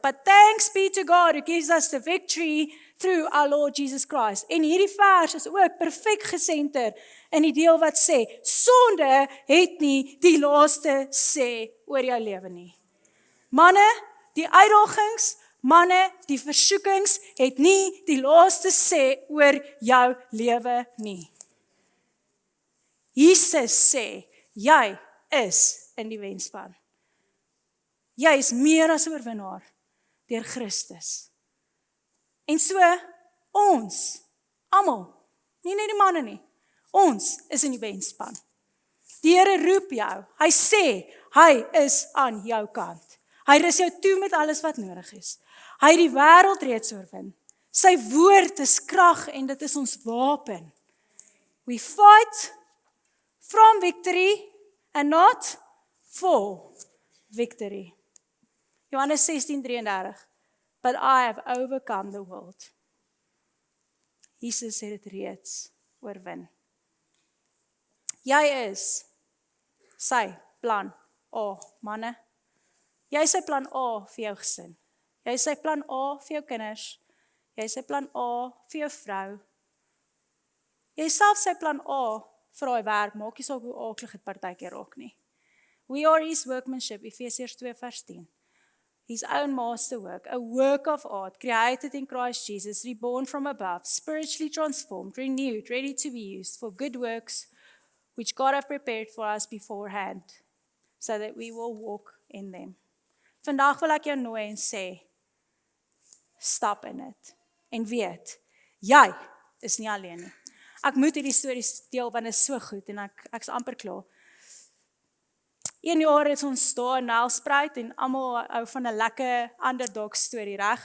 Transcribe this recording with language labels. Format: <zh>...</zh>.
<en>But thanks be to God who gives us the victory through our Lord Jesus Christ.</en> <af>En hierdie vers is ook perfek gesenter in die deel wat sê, sonde het nie die laaste sê oor jou lewe nie. Manne, die uitdagings, manne, die versoekings het nie die laaste sê oor jou lewe nie. Jesus sê, jy is in die wenspan. Jy is meer as oorwinnaar deur Christus. En so, ons, almal, nie net die manne nie, ons is in die wenspan. Die Here roep jou, hy sê, Hy is aan jou kant. Hy rus jou toe met alles wat nodig is. Hy het die wêreld reeds oorwin. Sy woord is krag en dit is ons wapen.</af> <en>We fight from victory and not for victory. Johannes 16:33. But I have overcome the world.</en> <af>Jesus het dit reeds oorwin. Jy is sy plan A, manne. Jy is sy plan A vir jou gesin. Jy is sy plan A vir jou kinders. Jy is sy plan A vir jou vrou. Jy is self sy plan A vir daai werk, maak nie saak hoe aaklig dit partykeer raak nie.</af> <en>We are his workmanship, Efesiërs 2:10. His own masterwork, a work of art, created in Christ Jesus, reborn from above, spiritually transformed, renewed, ready to be used for good works, which God have prepared for us beforehand, so that we will walk in them.</en> <af>Vandag wil ek jou nooi en sê, stap in dit. En weet, jy is nie alleen nie. Ek moet hierdie stories deel, want dit is so goed, en ek's amper klaar. 1 jaar het ons daar in Nelspruit, en almal hou van 'n lekker underdog storie, reg?</af>